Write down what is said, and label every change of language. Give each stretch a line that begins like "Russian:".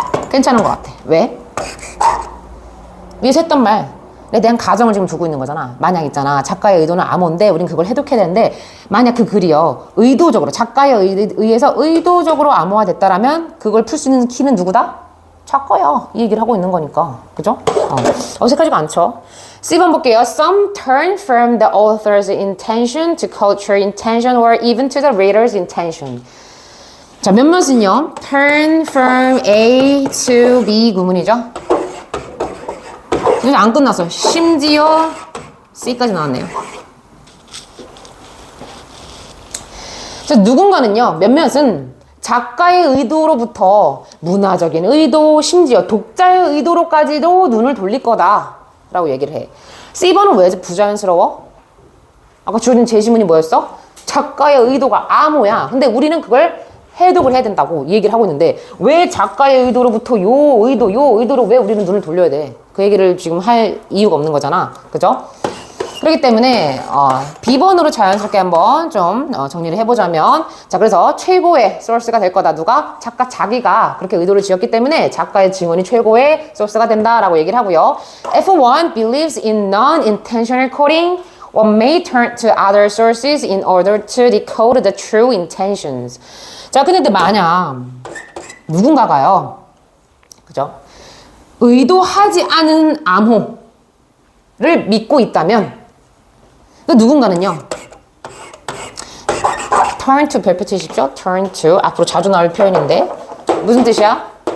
Korean: 괜찮은 것 같아. 왜? 위에서 했던 말에 대한 가정을 지금 두고 있는 거잖아. 만약 있잖아. 작가의 의도는 암호인데 우린 그걸 해독해야 되는데 만약 그 글이요. 의도적으로 작가에 의해서 의도적으로 암호화 됐다라면 그걸 풀 수 있는 키는 누구다? 작가야. 이 얘기를 하고 있는 거니까. 그죠? 어색하지가 않죠. C번 볼게요.
English: Some turn from the author's intention to culture intention or even to the reader's intention.
Korean: 자, 몇몇은요. turn from A to B 구문이죠. 안 끝났어. 심지어 C까지 나왔네요. 누군가는요. 몇몇은 작가의 의도로부터 문화적인 의도, 심지어 독자의 의도로까지도 눈을 돌릴 거다 라고 얘기를 해. C번은 왜 부자연스러워? 아까 주어진 제시문이 뭐였어? 작가의 의도가 암호야. 근데 우리는 그걸 해독을 해야 된다고 얘기를 하고 있는데 왜 작가의 의도로부터 요 의도로 왜 우리는 눈을 돌려야 돼? 그 얘기를 지금 할 이유가 없는 거잖아. 그죠? 그렇기 때문에 B번으로 자연스럽게 한번 좀 정리를 해보자면 자 그래서 최고의 소스가 될 거다. 누가? 작가 자기가 그렇게 의도를 지었기 때문에 작가의 증언이 최고의 소스가 된다라고 얘기를 하고요.
English: F1 believes in non-intentional coding or may turn to other sources in order to decode the true intentions.
Korean: 자, 근데 만약 누군가가요, 그죠? 의도하지 않은 암호를 믿고 있다면, 그 누군가는요, turn to 별표 치십시오. turn to 앞으로 자주 나올 표현인데 무슨 뜻이야?